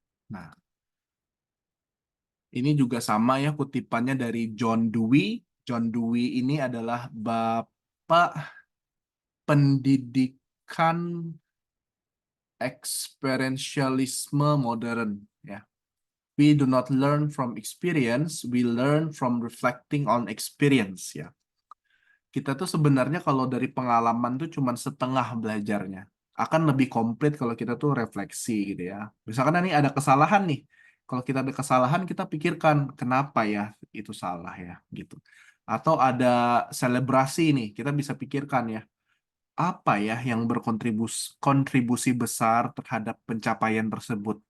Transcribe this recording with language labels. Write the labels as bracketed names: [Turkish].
[Indonesian] Nah, ini juga sama ya kutipannya dari John Dewey. John Dewey ini adalah bapak pendidikan experientialisme modern ya. [English] We do not learn from experience, we learn from reflecting on experience ya. [Indonesian] Kita tuh sebenarnya kalau dari pengalaman tuh cuma setengah belajarnya. Akan lebih komplit kalau kita tuh refleksi gitu ya. Misalkan ini ada kesalahan nih. Kalau kita ada kesalahan, kita pikirkan kenapa ya itu salah ya gitu. Atau ada selebrasi nih, kita bisa pikirkan ya apa ya yang berkontribusi kontribusi besar terhadap pencapaian tersebut.